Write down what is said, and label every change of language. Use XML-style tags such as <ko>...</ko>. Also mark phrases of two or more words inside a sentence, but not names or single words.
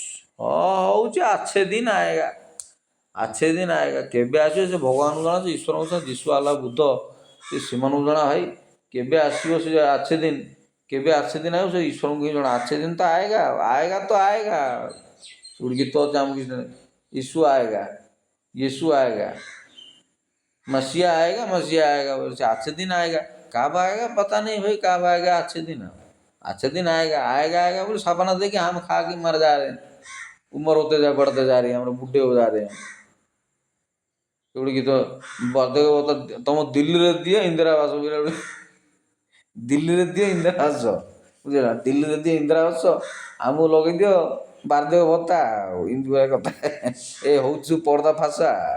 <hi>ହେଉଛି अच्छे दिन आएगा, अच्छे दिन आएगा।</hi> <or>କେବେ ଆସିବ ସେ ଭଗବାନଙ୍କୁ ଜଣା, ସେ ଈଶ୍ୱରଙ୍କୁ ଜଣା, ଯିଶୁ ଆଲ୍ଲାହ ବୁଦ୍ଧ ସେ ସେମାନଙ୍କୁ ଜଣା। ଭାଇ କେବେ ଆସିବ ସେ</or> <hi>अच्छे दिन,</hi> <or>କେବେ</or> <hi>अच्छे दिन</hi> <or>ଆସିବ ସେ ଈଶ୍ୱରଙ୍କୁ ହିଁ ଜଣା।</or> <hi>अच्छे दिन तो आएगा, आएगा तो आएगा।</hi> <or>ଗୋଟେ ଗୀତ ଅଛି ଆମ କିଛି</or> <hi>ईशु आएगा, यीशु आएगा, मसीहा आएगा, मसीहा आएगा, बोले अच्छे दिन आएगा। कब आएगा पता नहीं भाई, कब आएगा अच्छे दिन। अच्छे दिन आएगा, आएगा आएगा बोले सपना देखिए हम खा के मर जा रहे हैं, उम्र होते जा बढ़ते जा रही है, हम लोग बुढ़े हो जा रहे हैं।</hi> <or>ଗୋଟେ ଗୀତ ବାର୍ଦ୍ଧକ୍ୟ ଭତ୍ତା ତମ ଦିଲ୍ଲୀରେ ଦିଏ ଇନ୍ଦିରା ଆବାସ, ଦିଲ୍ଲୀରେ ଦିଏ ଇନ୍ଦିରା ଆବାସ, ବୁଝିଲା, ଦିଲ୍ଲୀରେ ଦିଏ ଇନ୍ଦିରା ଆବାସ, ଆମକୁ ଲଗେଇ ଦିଅ ବାର୍ଦ୍ଧକ୍ୟ ଭତ୍ତା। ଆଉ ଏମିତି କଥା ଏ ହଉଛି</or> <hi>पर्दा फासा।</hi>